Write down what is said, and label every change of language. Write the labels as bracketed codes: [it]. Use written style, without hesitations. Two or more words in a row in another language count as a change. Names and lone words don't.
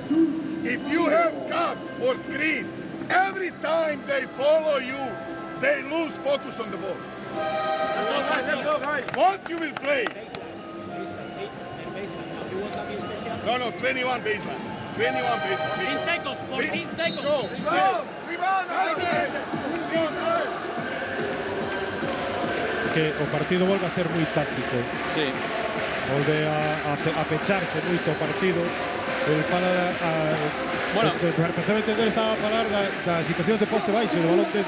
[en] If you have cut or screen, every time they follow you, they lose focus on the ball. Let's go, guys. What you will play? No, 21 baseline. 21 baseline. 14 seconds, 14 seconds. Go. Rebound. [gl] Que o partido volve a ser moi táctico. Sí. Volve a pecharse moito o partido. El fala bueno, precisamente entender estaba a falar da situación de poste baixo, do balón dentro.